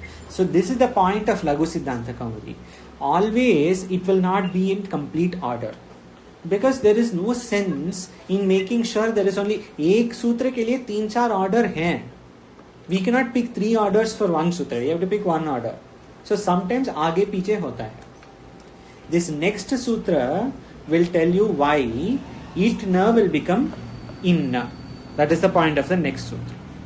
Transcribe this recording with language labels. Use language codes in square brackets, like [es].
[en] So this is the point of Laghu Siddhanta Kaumudi. Always it will not be in complete order. Because there is no sense in making sure there is only [hi] एक सूत्र के लिए 3-4 order हैं. [en] We cannot pick 3 orders for one sutra. You have to pick one order. So sometimes [hi] आगे पीछे होता है. [en] This next sutra will tell you why it na will become in na. That is the point of the next sutra.